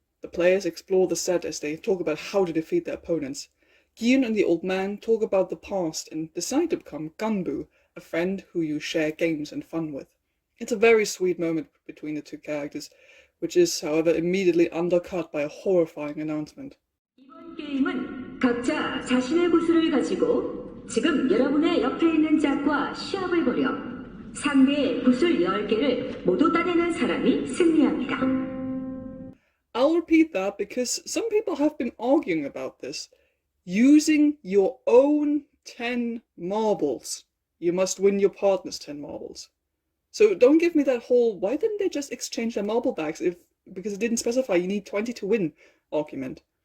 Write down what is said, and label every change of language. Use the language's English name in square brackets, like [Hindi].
[English] The players explore the set as they talk about how to defeat their opponents. Gi-yoon and the old man talk about the past and decide to become ganbu, a friend who you share games and fun with. It's a very sweet moment between the two characters, which is, however, immediately undercut by a horrifying announcement. [Korean] 이번 게임은 각자 자신의 구슬을 가지고 지금 여러분의 옆에 있는 짝과 시합을 벌여 상대의 구슬 10개를 모두 따내는 사람이 승리합니다. [English] I'll repeat that because some people have been arguing about this. Using your own 10 marbles. You must win your partner's 10 marbles. So don't give me that whole, why didn't they just exchange their marble bags because it didn't specify you need 20 to win argument.